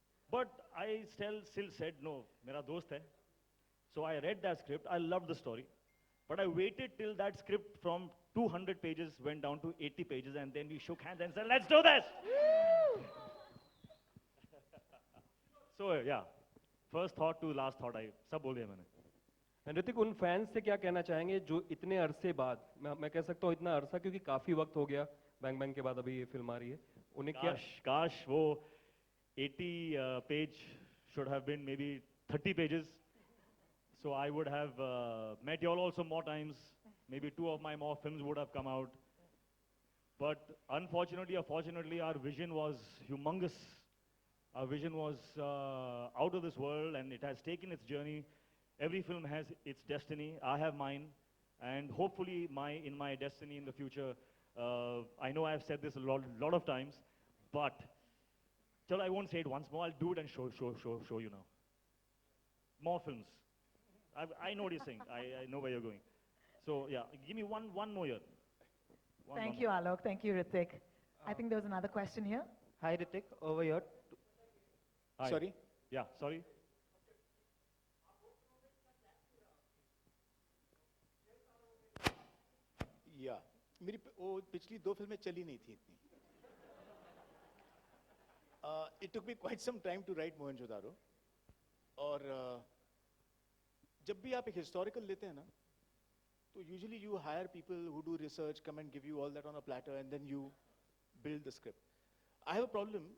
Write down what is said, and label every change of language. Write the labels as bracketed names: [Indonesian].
[English] But I still said, no, [Hindi] mera dost hai. [English] So I read that script. I loved the story. But I waited till that script from 200 pages went down to 80 pages, and then we shook hands and said, let's do this! So, yeah, first thought to last thought, I [Hindi] सब बोल दिया मैंने. ऋतिक, उन fans से क्या कहना चाहेंगे जो इतने अरसे बाद, मैं कह सकता हूँ इतना अरसा क्योंकि काफी वक्त हो गया, बैंग बैंग के बाद अभी ये फिल्म आ रही है, उन्हें क्या? काश वो [English] 80 page should have been maybe 30 pages. So I would have met you all also more times. Maybe 2 of my more films would have come out. But unfortunately or fortunately, our vision was humongous. Our vision was out of this world, and it has taken its journey. Every film has its destiny. I have mine. And hopefully in my destiny in the future, I know I've said this a lot of times, but till I won't say it once more. I'll do it and show you now. More films. I know what you're saying. I know where you're going. So yeah, give me one more year. Thank you, Alok. Thank you, Hrithik. I think there was another question here. Hi, Hrithik. Over here. Hi. Sorry? Yeah, sorry. [Hindi] या मेरी वो पिछली 2 फिल्में चली नहीं थी इतनी. [English] It took me quite some time to write Mohenjo Daro. [Hindi] और जब भी आप एक हिस्टोरिकल लेते हैं ना, तो [English] usually you hire people who do research, come and give you all that on a platter, and then you build the script. I have a problem.